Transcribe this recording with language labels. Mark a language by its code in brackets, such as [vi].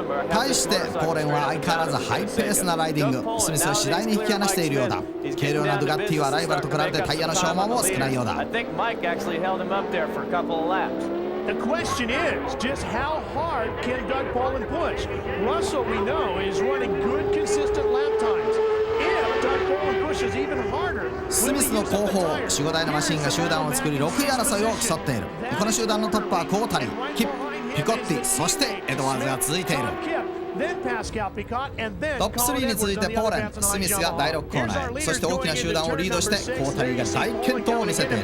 [ja] 対してポーレンは相変わらずハイペースなライディング。スミスを次第に引き離しているようだ。軽量なドゥガッティはライバルと比べてタイヤの消耗も少ないようだ。 [en] The question is just how hard can Doug Poland push? Russell, we know, is running good, consistent lap times. If Doug Poland pushes [ja] スミスの後方、4、5台のマシンが集団を作り6位争いを競っている。この集団のトップはコータリー、キップ、ピコッティ、そしてエドワーズが続いている。トップ3に続いてポーレン、スミスが第6コーナーへ、そして大きな集団をリードしてコータリーが大健闘を見せている。